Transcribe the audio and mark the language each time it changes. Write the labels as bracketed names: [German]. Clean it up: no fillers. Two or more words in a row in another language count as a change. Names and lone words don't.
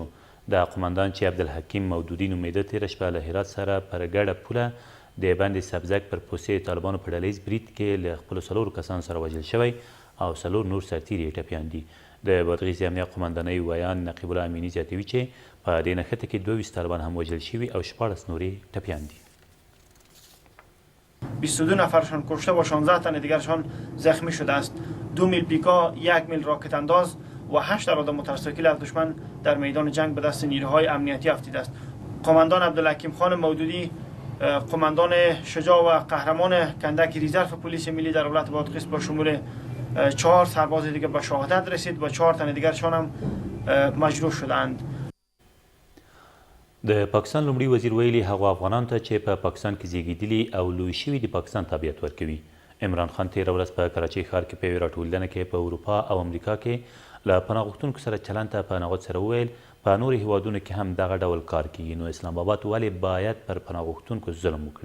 [Pashto] دا قمندان چې عبدالحکیم مودودي نومېده تېره شپه له هرات سره پر ګډه پوله د بند سبزک پر پوستې طالبانو په ډلیز برید کې له خپلو 4 کسانو سره وژل شوی او 4 نور سرتیري یې ټپیان دي. د بادغیس د امنیه قمندانۍ ویان نقیب الله امینی زیاتوي چې په دې نښته کې 22 طالبان هم وژل شوي او 14 نورې ټپیان دي. [Persian] 22 نفرشان کشته و 16 تن دیگرشان زخمی شده است. 2 میل پیکا، 1 میل راکت انداز و 8 اراده موتورسیکل از دشمن در میدان جنگ به دست نیروهای امنیتی افتیده است. قماندان عبدالحکیم خان مودودی قماندان شجاع و قهرمان کندک ریزرف پلیس ملی در ولایت بادغیس با شمول 4 سرباز دیگر به شهادت رسید و 4 تن دیگرشان هم مجروح شدند. [Pashto] د پاکستان لومړي وزیر ویلي هغو افغانانو ته چې په پاکستان کې زیږېدلي او لوی شوي د پاکستان تابعیت ورکوي. عمران خان تېره ورځ په کراچۍ ښار کې په یوې راټولېدنه کې په اروپا او امریکا کې له پناه غوښتونکو سره چلند ته په نغوت سره وویل په نورو هیوادونو کې هم دغه ډول کار کیږي نو اسلام آباد ولې باید پر پناه غوښتونکو ظلم وکړي.